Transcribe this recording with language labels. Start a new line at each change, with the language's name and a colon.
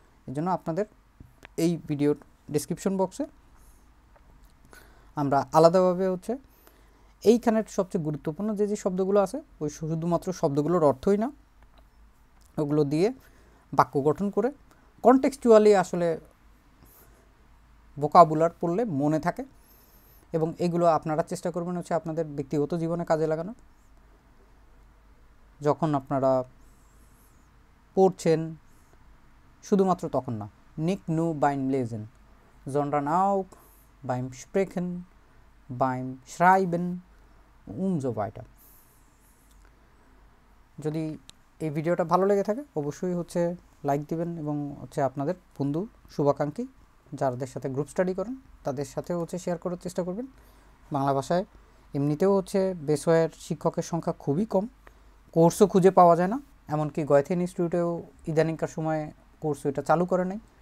Bangla: এর জন্য আপনাদের এই ভিডিওর ডেসক্রিপশন বক্সে আমরা আলাদাভাবে হচ্ছে এইখানের সবচেয়ে গুরুত্বপূর্ণ যে যে শব্দগুলো আছে, ওই শুধুমাত্র শব্দগুলোর অর্থই না, ওগুলো দিয়ে বাক্য গঠন করে কনটেক্সচুয়ালি আসলে ভোকাবুলার পড়লে মনে থাকে, এবং এগুলো আপনারা চেষ্টা করবেন হচ্ছে আপনাদের ব্যক্তিগত জীবনে কাজে লাগানো। যখন আপনারা পড়ছেন শুধুমাত্র তখন না,
German: nicht nur beim Lesen, sondern auch beim Sprechen, beim Schreiben und so weiter।
Bangla: যদি এই ভিডিওটা ভালো লেগে থাকে অবশ্যই হচ্ছে লাইক দিবেন, এবং হচ্ছে আপনাদের বন্ধু শুভাকাঙ্ক্ষী যাদের সাথে গ্রুপ স্টাডি করেন তাদের সাথেও হচ্ছে শেয়ার করার চেষ্টা করবেন। বাংলা ভাষায় এমনিতেও হচ্ছে বেসওয়ের শিক্ষকের সংখ্যা খুবই কম, কোর্সও খুঁজে পাওয়া যায় না, এমনকি গয়েথেন ইনস্টিটিউটেও ইদানিংকার সময় কোর্স এটা চালু করে নাই।